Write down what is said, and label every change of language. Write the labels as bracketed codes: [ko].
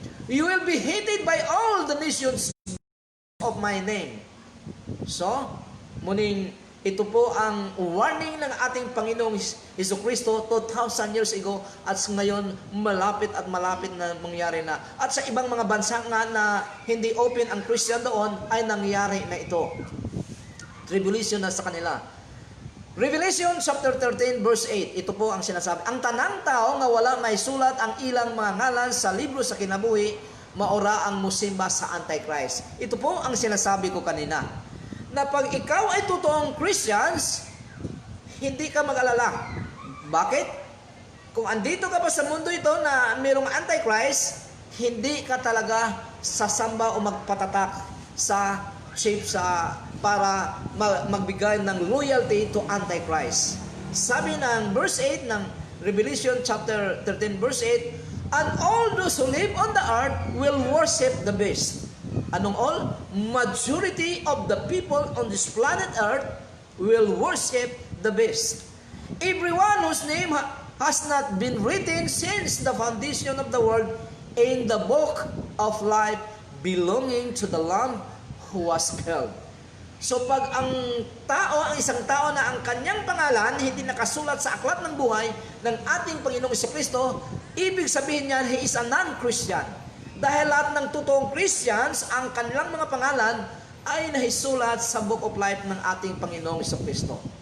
[en] You will be hated by all the nations of my name. [tl] So, muning ito po ang warning ng ating Panginoong Jesucristo 2,000 years ago at ngayon malapit na mangyari na. At sa ibang mga bansa nga na hindi open ang Christian doon ay nangyari na ito. Tribulation na sa kanila. Revelation chapter 13 verse 8, ito po ang sinasabi. [ceb] Ang tanang tao nga wala may sulat ang ilang mga ngalan sa libro sa kinabuhi, maora ang musimba sa Antichrist. [tl] Ito po ang sinasabi ko kanina. Na pag ikaw ay totoong Christians, hindi ka mag-alala. Bakit? Kung andito ka pa sa mundo ito na mayroong Antichrist, hindi ka talaga sasamba o magpatatak sa chip para magbigay ng loyalty to Antichrist. [en] Sabi ng verse 8 ng Revelation chapter 13 verse 8, and all those who live on the earth will worship the beast. [tl] Anong all? [en] Majority of the people on this planet earth will worship the beast. Everyone whose name has not been written since the foundation of the world in the book of life belonging to the Lamb who was killed. [tl] So pag ang isang tao na ang kanyang pangalan hindi nakasulat sa aklat ng buhay ng ating Panginoong Jesucristo, ibig sabihin niyan [en] he is a non-Christian. [tl] Dahil lahat ng totoong Christians, ang kanilang mga pangalan ay nahisulat sa Book of Life ng ating Panginoong Jesucristo.